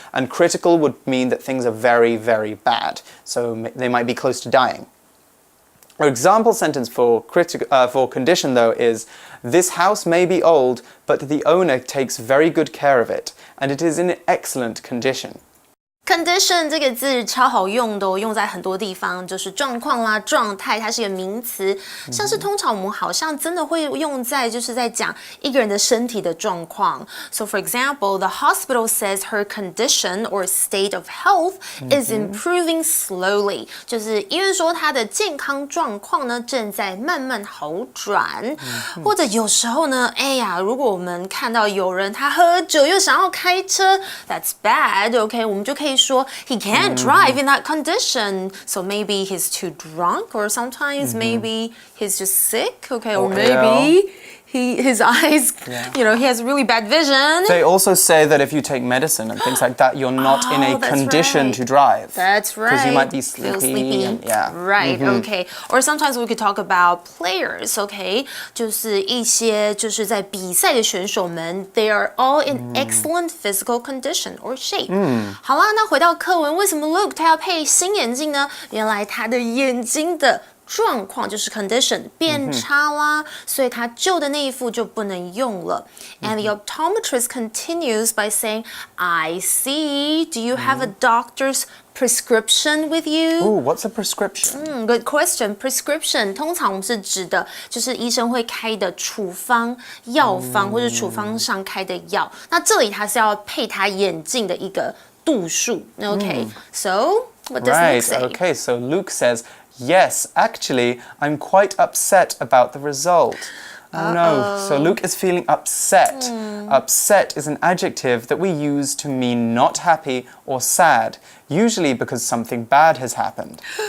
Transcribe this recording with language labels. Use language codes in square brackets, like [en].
[en] And critical would mean that things are very, very bad. So they might be close to dying. Our example sentence for condition, though, is, this house may be old, but the owner takes very good care of it, and it is in excellent condition. [zh] Condition 这个字超好用的，用在很多地方，就是状况啦、状态，它是一个名词。像是通常我们好像真的会用在就是在讲一个人的身体的状况。 [en] So for example, the hospital says her condition or state of health is improving slowly. [zh] 就是医院说她的健康状况呢正在慢慢好转。或者有时候呢，哎呀，如果我们看到有人他喝酒又想要开车 ， [en] that's bad. [zh] OK， 我们就可以说 [en] he can't drive in that condition. So maybe he's too drunk, or sometimes maybe he's just sick. Okay, or maybe his eyes, he has really bad vision. They also say that if you take medicine and things like that, you're not in a condition to drive. That's right. Because you might be Feel sleepy. And, Right, okay. Or sometimes we could talk about players, okay? [zh] 就是一些就是在比赛的选手们 [en] they are all in excellent physical condition or shape. [zh] 好啦，那回到课文，为什么 Luke 他要配新眼镜呢？原来他的眼睛的状况就是 condition 变差啦，所以他旧的那一副就不能用了。 [en] And the optometrist continues by saying, "I see. Do you have a doctor's prescription with you?" Ooh, what's a prescription? Good question. [zh] Prescription 通常我们是指的就是医生会开的处方、药方或者处方上开的药。那这里它是要配他眼镜的一个度数。 [en] Okay, so what does Luke say? Okay, so Luke says, "Yes, actually, I'm quite upset about the result." Oh no, so Luke is feeling upset. Upset is an adjective that we use to mean not happy or sad, usually because something bad has happened.